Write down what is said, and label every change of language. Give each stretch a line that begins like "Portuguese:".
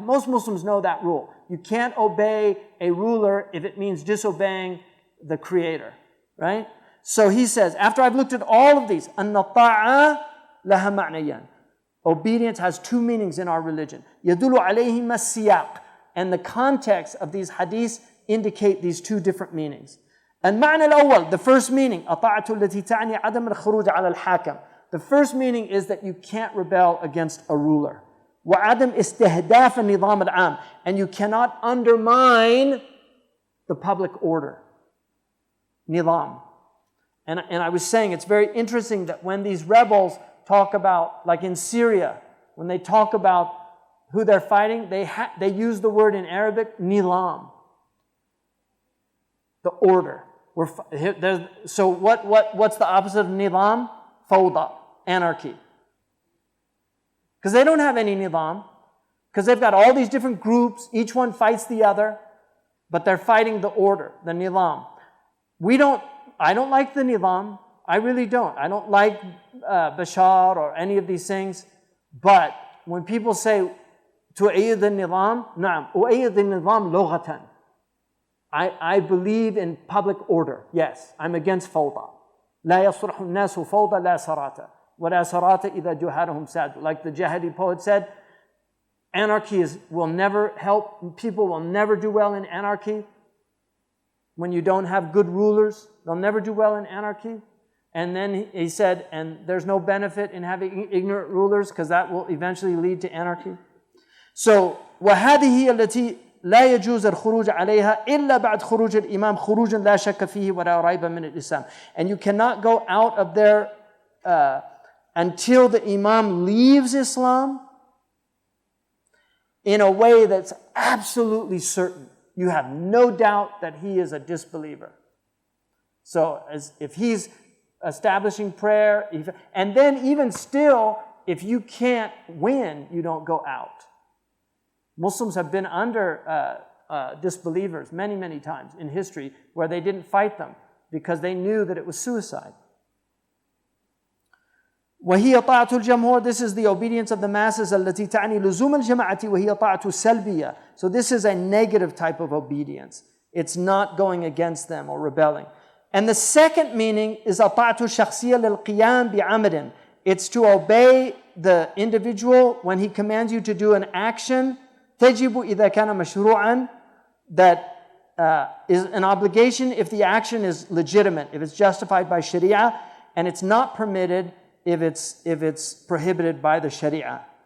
English: Most Muslims know that rule. You can't obey a ruler if it means disobeying the Creator, right? So he says, after I've looked at all of these,
Arabic: أَنَّ الطَّاعَةَ لَهَا مَعْنَيَانِ.
English: Obedience has 2 meanings in our religion.
Arabic: يَدُلُ عَلَيْهِمَا السِّيَاقِ.
English: And the context of these hadiths indicate these two different meanings.
Arabic: المعنى الأول,
English: the first meaning,
Arabic: الطاعة التي تعني عدم الخروج على الحاكم.
English: The first meaning is that you can't rebel against a ruler.
Arabic: وعدم استهداف النظام العام.
English: And you cannot undermine the public order. Nizam. And I was saying it's very interesting that when these rebels talk about, like in Syria, when they talk about who they're fighting, they use the word in Arabic, nilam. The order. So what's the opposite of nilam? Fawda, anarchy. Because they don't have any nizam. Because they've got all these different groups, each one fights the other, but they're fighting the order, the nizam. I don't like the nizam. I really don't. I don't like Bashar or any of these things. But when people say,
Arabic: تؤيد النظام, نعم, أؤيد النظام لغة.
English: I believe in public order. Yes, I'm against فوضى.
Arabic: لا يصلح الناس فوضى لا سراة. ولا سراة إذا جهالهم ساد.
English: Like the Jahidi poet said, anarchy will never help. People will never do well in anarchy. When you don't have good rulers, they'll never do well in anarchy. And then he said, and there's no benefit in having ignorant rulers because that will eventually lead to anarchy.
Arabic: So, وهذه التي لا يجوز الخروج عليها إلا بعد خروج الإمام خروجا لا شك فيه ولا ريب من الإسلام.
English: And you cannot go out of there until the Imam leaves Islam in a way that's absolutely certain. You have no doubt that he is a disbeliever. So if he's establishing prayer, and then even still, if you can't win, you don't go out. Muslims have been under disbelievers many, many times in history where they didn't fight them because they knew that it was suicide.
Arabic: وهي طاعة الجمهور,
English: this is the obedience of the masses
Arabic: التي تعني لزوم الجماعة وهي طاعة سلبية.
English: So this is a negative type of obedience. It's not going against them or rebelling. And the second meaning is
Arabic: الطاعة الشخصية للقيام بعمل.
English: It's to obey the individual when he commands you to do an action.
Arabic: تجب إذا كان مشروعا,
English: that is an obligation if the action is legitimate, if it's justified by Sharia, and it's not permitted if it's prohibited by the Sharia.